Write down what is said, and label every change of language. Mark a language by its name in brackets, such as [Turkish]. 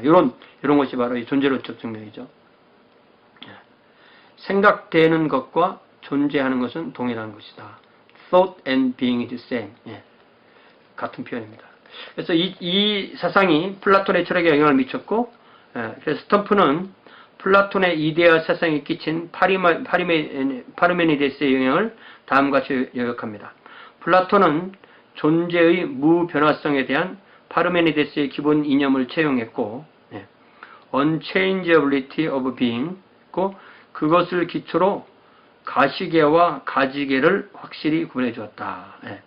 [Korean] 이런 것이 바로 이 존재론적 증명이죠. 생각되는 것과 존재하는 것은 동일한 것이다. [English] Thought and being is the same. [Korean] 같은 표현입니다. 그래서 이 사상이 플라톤의 철학에 영향을 미쳤고, 그래서 스톰프는 플라톤의 이데아 사상에 끼친 파르메니데스의 영향을 다음과 같이 요약합니다. 플라톤은 존재의 무변화성에 대한 파르메니데스의 기본 이념을 채용했고, [English] unchangeability of being, [Korean] 그것을 기초로 가시계와 가지계를 확실히 구분해 주었다.